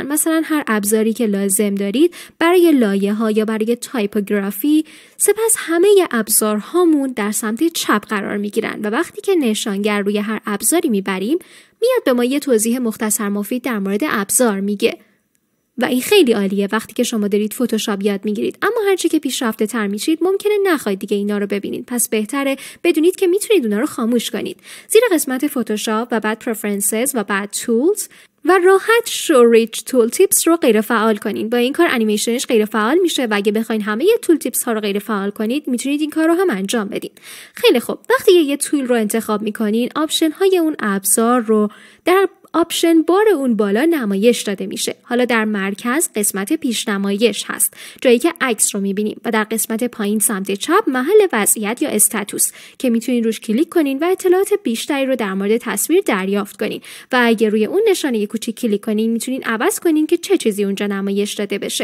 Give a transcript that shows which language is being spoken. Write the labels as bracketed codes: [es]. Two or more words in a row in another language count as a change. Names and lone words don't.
[fa] مثلا هر ابزاری که لازم دارید برای لایه ها یا برای تایپوگرافی، سپس همه ابزارهامون در سمت چپ قرار میگیرن و وقتی که نشانگر روی هر ابزاری میبریم میاد به ما یه توضیح مختصر مفید در مورد ابزار میگه و این خیلی عالیه وقتی که شما دارید فتوشاپ یاد میگیرید، اما هرچی که پیشرفته تر میشید ممکنه نخواهید دیگه اینا رو ببینید. پس بهتره بدونید که میتونید اونا رو خاموش کنید. زیر قسمت فتوشاپ و بعد preferences و بعد tools و راحت [en] show rich tool tips [fa] رو غیر فعال کنین. با این کار انیمیشنش غیر فعال میشه و اگه بخواین همه [en] tool tips [fa] ها رو غیر فعال کنید میتونید این کار رو هم انجام بدین. خیلی خوب، وقتی یه تول رو انتخاب میکنین آپشن های اون ابزار رو در آپشن بار اون بالا نمایش داده میشه. حالا در مرکز قسمت پیشنمایش هست، جایی که عکس رو میبینیم و در قسمت پایین سمت چپ محل وضعیت یا استاتوس که میتونین روش کلیک کنین و اطلاعات بیشتری رو در مورد تصویر دریافت کنین و اگه روی اون نشانه کوچیک کلیک کنین میتونین عوض کنین که چه چیزی اونجا نمایش داده بشه.